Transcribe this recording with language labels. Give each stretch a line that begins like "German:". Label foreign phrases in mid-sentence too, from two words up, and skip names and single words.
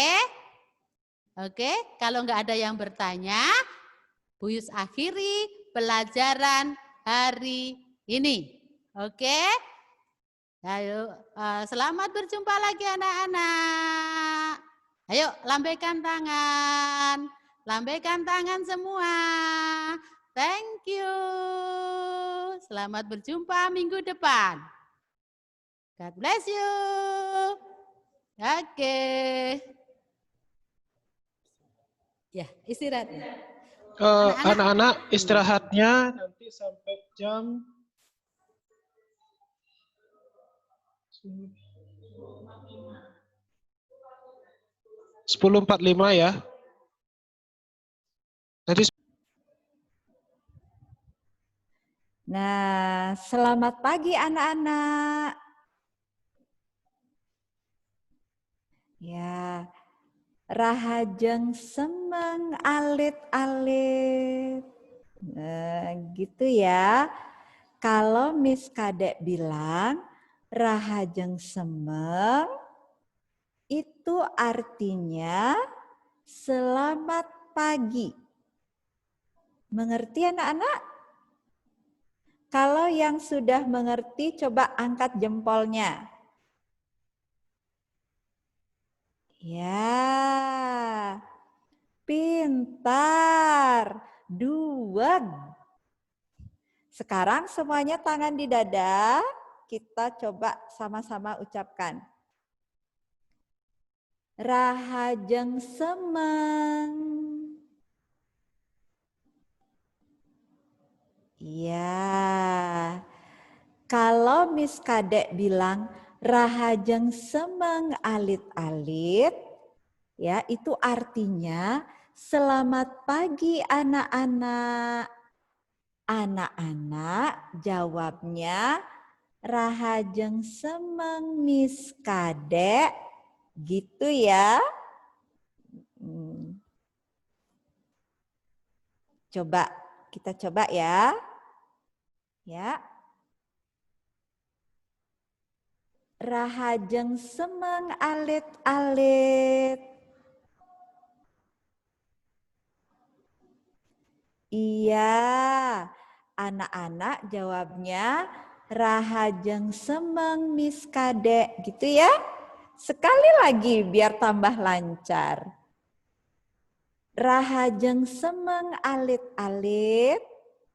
Indonesian: Oke, kalau nggak ada yang bertanya, Bu Yus akhiri pelajaran hari ini. Oke? Ayo, selamat berjumpa lagi anak-anak. Ayo, lambaikan tangan. Lambaikan tangan semua.
English: Thank you.
Indonesian: Selamat berjumpa minggu depan.
English: God bless you.
Indonesian: Oke. Ya, istirahat. Anak-anak istirahatnya nanti sampai jam 10.45 ya. Nanti. Nah, selamat pagi anak-anak. Ya,
Balinese: rahajeng semeng alit-alit.
Indonesian: Nah, gitu ya. Kalau Miss Kadek bilang
Balinese: rahajeng semeng,
Indonesian: itu artinya selamat pagi. Mengerti anak-anak? Kalau yang sudah mengerti, coba angkat jempolnya. Ya, pintar. 2. Sekarang semuanya tangan di dada. Kita coba sama-sama ucapkan.
Balinese: Rahajeng semeng.
Indonesian: Ya. Kalau Miss Kadek bilang
Balinese: rahajeng semeng alit-alit,
Indonesian: ya itu artinya selamat pagi anak-anak. Anak-anak jawabnya
Balinese: rahajeng semeng
Indonesian: Miss Kadek, gitu ya. Coba, kita coba ya. Ya.
Balinese: Rahajeng semeng alit-alit.
Indonesian: Iya, anak-anak jawabnya
Balinese: rahajeng semeng
Indonesian: Miss Kadek, gitu ya. Sekali lagi biar tambah lancar.
Balinese: Rahajeng semeng alit-alit.